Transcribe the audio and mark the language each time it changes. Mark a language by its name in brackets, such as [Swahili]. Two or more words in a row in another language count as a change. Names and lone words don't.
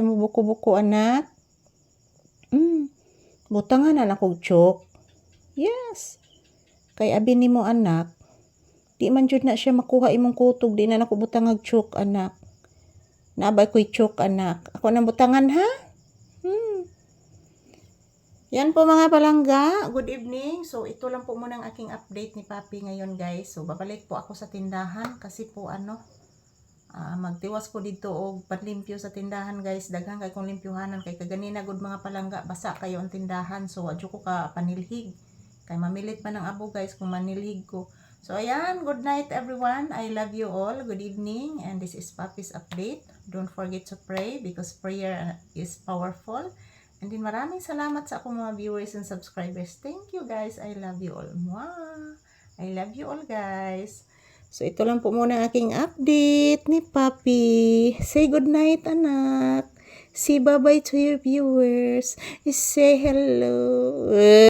[Cebuano] Imo buko-buko anak. Butangan anak og chok. Yes. Kay abi nimo anak. Di man jud na siya makuha imong kutog. Di na nako butang og chok anak. Nabay ko'y chok anak. Ako nang butangan ha? [Filipino] Yan po mga palangga. [English] Good evening. [Filipino] So ito lang po muna ang aking update ni Papi ngayon guys. So babalik po ako sa tindahan. Kasi po magtiwas po dito o panlimpyo sa tindahan guys. [Cebuano] Daghan kay kong limpyuhanan. Kay kaganina good mga palangga. Basa kayo ang tindahan. So wadyo ko ka panilhig. Kay mamilit pa ng abo guys kung manilhig ko. [Filipino] So ayan, [English] good night everyone. I love you all. Good evening. And this is Papi's update. Don't forget to pray because prayer is powerful. And [Filipino] din maraming salamat sa akong mga viewers [English] and subscribers. Thank you guys. I love you all. Mwah! I love you all guys. [Filipino] So ito lang po muna aking update ni Papi. [English] Say good night anak. Say bye-bye to your viewers. Say hello.